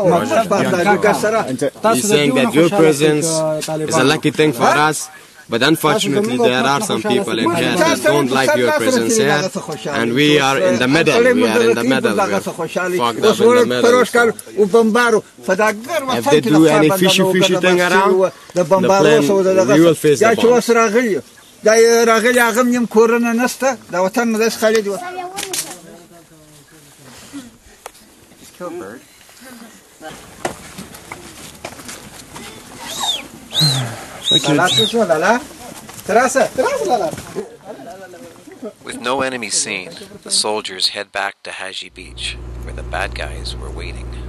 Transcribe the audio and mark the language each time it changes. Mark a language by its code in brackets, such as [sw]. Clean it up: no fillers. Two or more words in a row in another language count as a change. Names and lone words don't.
[en] He's saying that your presence is a lucky thing for us, but unfortunately there are some people in here that don't like your presence here, and we are in the middle. We are in the middle. We are fucked up in the middle. If they do any fishy thing around the plane, we will face the bomb. [ps] دا راغلی هغه نیم کورونه نسته دا وطن مو داس خالي دی [en] With no enemies seen, the soldiers head back to Haji Beach, where the bad guys were waiting.